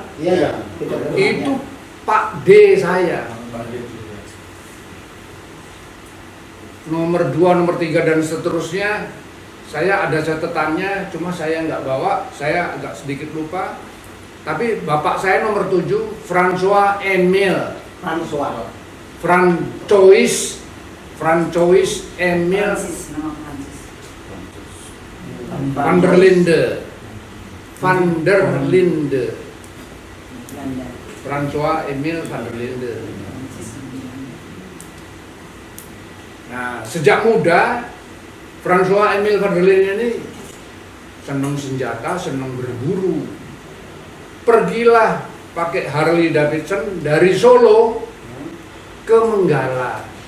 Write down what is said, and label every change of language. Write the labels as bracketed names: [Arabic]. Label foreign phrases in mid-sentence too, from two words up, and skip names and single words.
[Indonesian] Iya, Peter Herman. Itu Pak D saya. Nomor 2, nomor 3 dan seterusnya saya ada catatannya, cuma saya nggak bawa, saya agak sedikit lupa. Tapi bapak saya nomor 7 François Emile Emile van der Linde. François Emile van der Linde. Nah, sejak muda François Emile van der Linde ini senang senjata, senang berburu. Pergilah pakai Harley Davidson dari Solo ke Menggala.